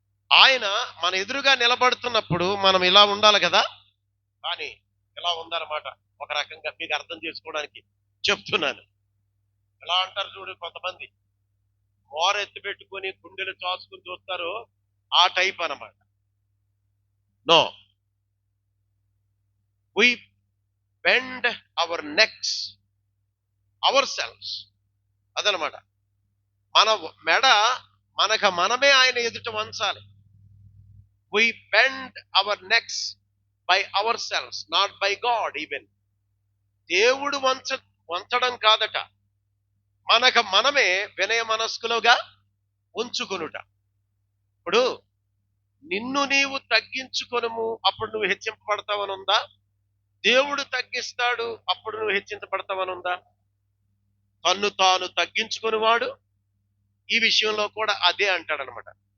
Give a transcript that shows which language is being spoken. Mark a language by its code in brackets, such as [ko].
[te] ఆయన మన ఎదురుగా నిలబడుతున్నప్పుడు మనం ఇలా ఉండాలి కదా, కానీ ఇలా ఉందన్నమాట. ఒక రకంగా మీకు అర్థం చేసుకోవడానికి చెప్తున్నాను. ఎలా అంటారు చూడు, కొంతమంది మోర ఎత్తి పెట్టుకుని గుండెలు చాచుకుని చూస్తారు, ఆ టైప్ అన్నమాట. [en] No, we bend our necks ourselves. [te] అదనమాట. మన మెడ మనమే ఆయన ఎదుట వంచాలి. [en] We bend our necks by ourselves, not by God even. [te] దేవుడు వంచడం కాదట, మనమే వినయ మనస్కులుగా ఉంచుకొనుట. ఇప్పుడు నిన్ను నీవు తగ్గించుకొనుము, అప్పుడు నువ్వు హెచ్చింపబడతావనుందా? దేవుడు తగ్గిస్తాడు, అప్పుడు నువ్వు హెచ్చించబడతావనుందా? తన్ను తాను తగ్గించుకునేవాడు ఈ విషయంలో కూడా అదే అంటాడనమాట.